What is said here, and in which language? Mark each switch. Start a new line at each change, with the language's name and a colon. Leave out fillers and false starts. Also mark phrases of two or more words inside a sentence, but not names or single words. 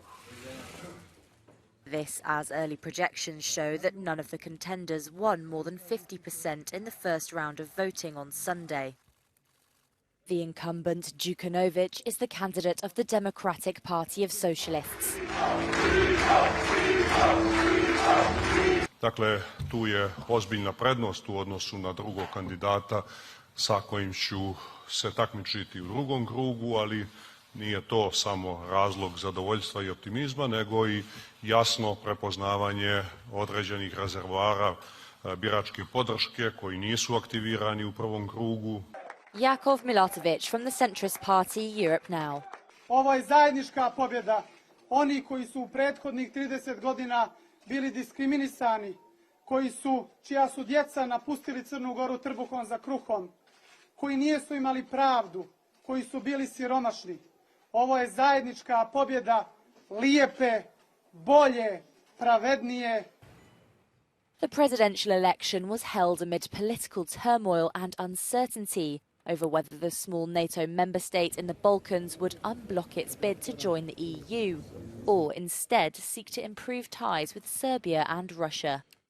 English: This as early projections show that none of the contenders won more than 50% in the first round of voting on Sunday. The incumbent Djukanovic is the candidate of the Democratic Party of Socialists.
Serbian: Dakle, tu je ozbiljna prednost u odnosu na drugog kandidata sa kojim ću se takmičiti u drugom krugu, ali nije to samo razlog zadovoljstva i optimizma, nego i jasno prepoznavanje određenih rezervoara biračke podrške koji nisu aktivirani u prvom krugu.
English: Jakov Milatovic from the centrist party Europe Now.
Serbian: Ovo je zajednička pobjeda. Oni koji su u prethodnih 30 godina bili diskriminisani, čija su djeca napustili Crnu Goru trbuhom za kruhom, koji nisu imali pravdu, koji su bili siromašni. Ovo je zajednička pobjeda lijepe, bolje, pravednije.
English: The presidential election was held amid political turmoil and uncertainty over whether the small NATO member state in the Balkans would unblock its bid to join the EU, or instead seek to improve ties with Serbia and Russia.